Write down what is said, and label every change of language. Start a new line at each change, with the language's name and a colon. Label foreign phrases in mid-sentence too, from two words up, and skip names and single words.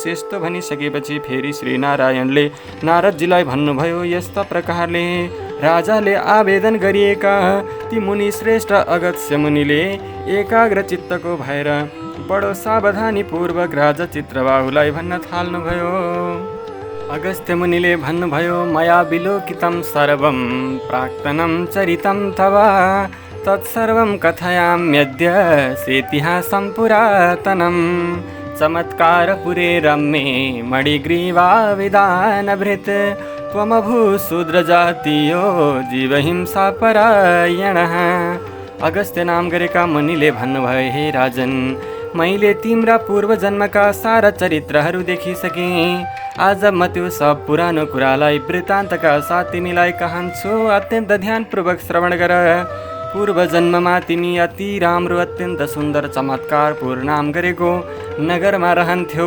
Nepali: यस्तो भनिसकेपछि फेरि श्री नारायणले नारदजीलाई भन्नुभयो। यस्ता प्रकारले राजाले आवेदन गरिएका ती मुनि श्रेष्ठ अगस्त्य मुनिले एकाग्र चित्तको भएर बडो सावधानी पूर्वक राजा चित्रबाहुलाई भन्न थाल्नुभयो। अगस्त्य मुनिले भन्नुभयो,
Sanskrit: मया विलोकितं सर्वं प्राक्तनं चरितं तव तत्सर्वं कथयाम्यद्य सेतिहासं पुरातनं चमत्कारपुरे रम्ये मणिग्रीवा विदानभृत् त्वमभूशूद्रजातीयो जीवहिंसा परायणः।
Nepali: अगस्त्य नाम गरेका मुनिले भन्नुभयो, हे राजन, मैले तिम्रा पूर्व जन्मका सारा चरित्रहरू देखिसकेँ। आज म त्यो सब पुरानो कुरालाई वृत्तान्तका साथ तिमीलाई कहन्छु। अत्यन्त ध्यानपूर्वक श्रवण गर। पूर्व जन्ममा तिमी अति राम्रो अत्यन्त सुन्दर चमत्कारपुर नाम गरेको नगरमा रहन्थ्यौ।